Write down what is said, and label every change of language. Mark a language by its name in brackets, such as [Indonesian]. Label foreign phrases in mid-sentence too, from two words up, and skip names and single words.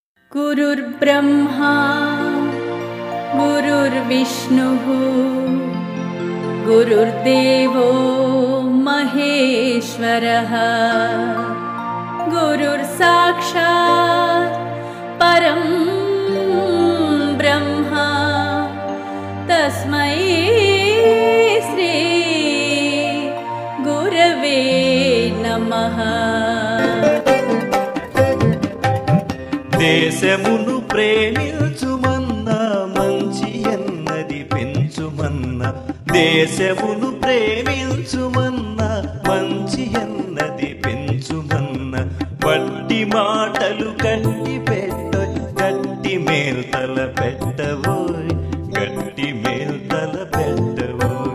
[Sanskrit] गुरुर्ब्रह्मा गुरुर्विष्णुः गुरुर्देवो महेश्वरः गुरुर्साक्षात् परं ब्रह्मा तस्मै श्री गुरवे नमः। [Telugu] దేశమును ప్రేమించుమన్నా మంచి అన్నది పెంచుమన్నా, దేశమును ప్రేమించుమన్నా మంచి అన్నది పెంచుమన్నా, వట్టి మాటలు కట్టి పెట్టోయ్ గట్టి మేల్తల పెట్టవోయ్, గట్టి మేల్తల పెట్టవోయ్.